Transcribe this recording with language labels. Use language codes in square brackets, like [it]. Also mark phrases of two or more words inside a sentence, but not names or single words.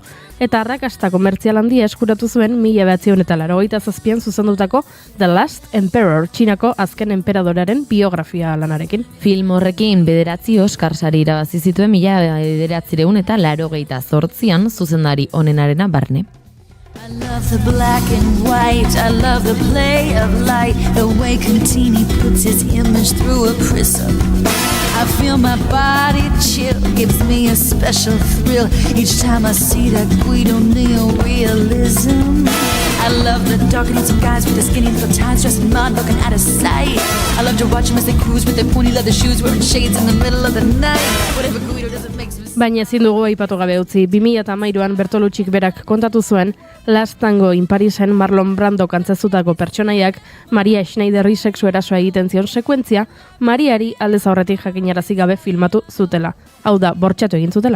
[eu] Eta arrakasta komertzial handia eskuratu zuen 1987an zuzendutako The Last Emperor, Txinako azken enperadorearen biografia lanarekin. Film horrekin 9 Oskar sari irabazi zituen 1988an zuzendari honenarena barne. [en] I love the black and white, I love the play of light, the way Contini puts his image through a prism. I feel my body chill, gives me a special thrill each time I see that Guido neorealism. I love the dark and handsome guys with the skinny little ties, dressing mod, looking out of sight. I love to watch them as they cruise with their pointy leather shoes, wearing shades in the middle of the night. Whatever Guido does, it makes me... [eu] Baina ezin dugu aipatu gabe utzi, 2013an Bertolucci berak kontatu zuen Last Tango in Parisen Marlon Brando kantzezutako pertsonaiak Maria Schneiderri sexu erasoa egiten zion sekuentzia, Mariari aldez aurretik jakinarazi gabe filmatu zutela. Hau da, bortxatu egin zutela.